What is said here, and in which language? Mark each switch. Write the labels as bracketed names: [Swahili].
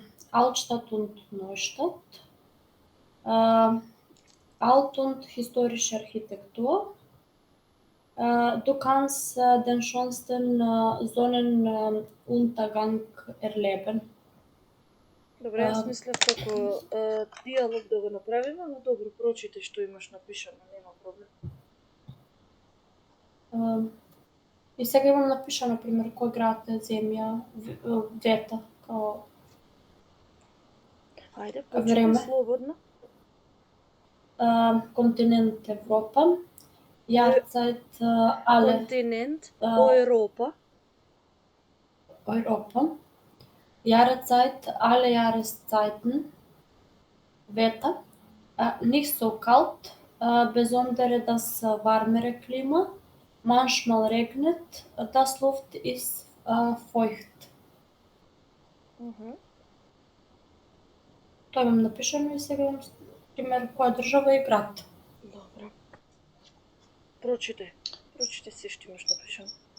[German] Altstadt und Neustadt. Alt- und historische Architektur. Du kannst den schönsten Sonnenuntergang erleben. [Macedonian] Добре, јас мислев како диалог да го направиме, но добро, прочите што имаш напишано, нема проблем. И сега имам напишано, например, кој град е земја, вета, као Ајде, почни слободно. Континент Европа. [German] Jahreszeit alle. [Macedonian] Континент Европа. [German] Europa. Jahreszeit alle Jahreszeiten. Wetter. Nicht so kalt, besonders das warmere Klima. Manchmal regnet, das Luft ist feucht. [Macedonian] Тоа имам напишано и сега имам пример која држава и град. Добро. Прочитай се што имаш напишано.